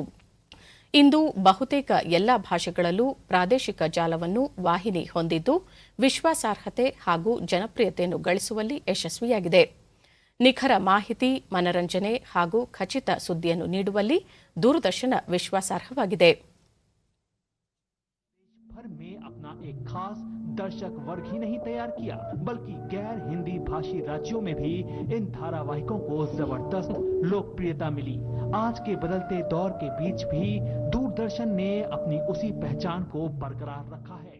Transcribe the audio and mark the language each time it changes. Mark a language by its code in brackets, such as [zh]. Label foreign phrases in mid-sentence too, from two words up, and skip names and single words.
[kn] ಇಂದು ಬಹುತೇಕ ಎಲ್ಲಾ ಭಾಷೆಗಳಲ್ಲೂ ಪ್ರಾದೇಶಿಕ ಜಾಲವನ್ನು ವಾಹಿನಿ ಹೊಂದಿದ್ದು ವಿಶ್ವಾಸಾರ್ಹತೆ ಹಾಗೂ ಜನಪ್ರಿಯತೆಯನ್ನು ಗಳಿಸುವಲ್ಲಿ ಯಶಸ್ವಿಯಾಗಿದೆ. ನಿಖರ ಮಾಹಿತಿ, ಮನರಂಜನೆ ಹಾಗೂ ಖಚಿತ ಸುದ್ದಿಯನ್ನು ನೀಡುವಲ್ಲಿ ದೂರದರ್ಶನ ವಿಶ್ವಾಸಾರ್ಹವಾಗಿದೆ. [hi] एक खास दर्शक वर्ग ही नहीं तैयार किया, बल्कि गैर हिंदी भाषी राज्यों में भी इन धारावाहिकों को जबरदस्त लोकप्रियता मिली. आज के बदलते दौर के बीच भी दूरदर्शन ने अपनी उसी पहचान को बरकरार रखा है.